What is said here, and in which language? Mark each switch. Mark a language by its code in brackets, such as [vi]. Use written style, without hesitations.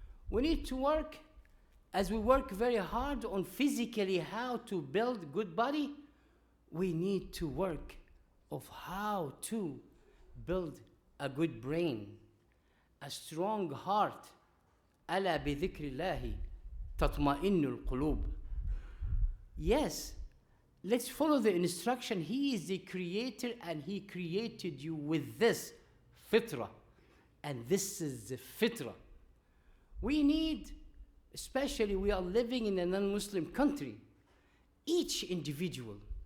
[en] We need to work, as we work very hard on physically how to build good body, we need to work of how to build a good brain, a strong heart. [ar] ألا بذكر الله تطمئن القلوب. [en] Yes, let's follow the instruction. He is the creator and He created you with this fitrah. And this is the fitrah. We need, especially we are living in a non-Muslim country, each individual.